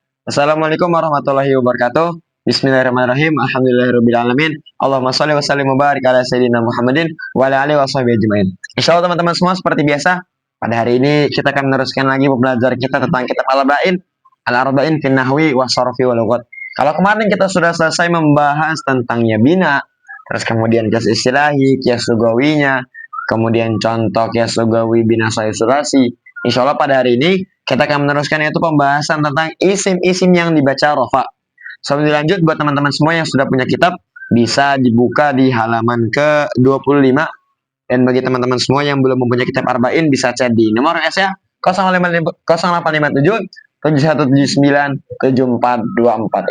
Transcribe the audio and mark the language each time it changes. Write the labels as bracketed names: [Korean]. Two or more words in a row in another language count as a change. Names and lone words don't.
[Arabic] السلام عليكم ورحمة الله وبركاته. بسم الله الرحمن الرحيم. الحمد لله الرحمن الرحيم. اللهم صل وسلم وبارك على سيدنا محمد وعلى آله وصحبه أجمعين. [Indonesian] Insyaallah teman-teman semua, seperti biasa, pada hari ini kita akan meneruskan lagi pembelajaran kita tentang kitab Al-Arba'in fin Nahwi wa Sharfi wa Lughat. Kalau kemarin kita sudah selesai membahas tentang ya bina, terus kemudian [Arabic] قياس اصطلاحي, [Indonesian] kias lugawinya, kemudian contoh [Arabic] قياس لغوي [Indonesian] bina isolasi. Insyaallah pada hari ini kita akan meneruskan yaitu pembahasan tentang isim-isim yang dibaca rofa. Sebelum dilanjut, buat teman-teman semua yang sudah punya kitab, bisa dibuka di halaman ke-25. Dan bagi teman-teman semua yang belum mempunyai kitab Arba'in, bisa chat di nomor S ya, 0857 7179 7424.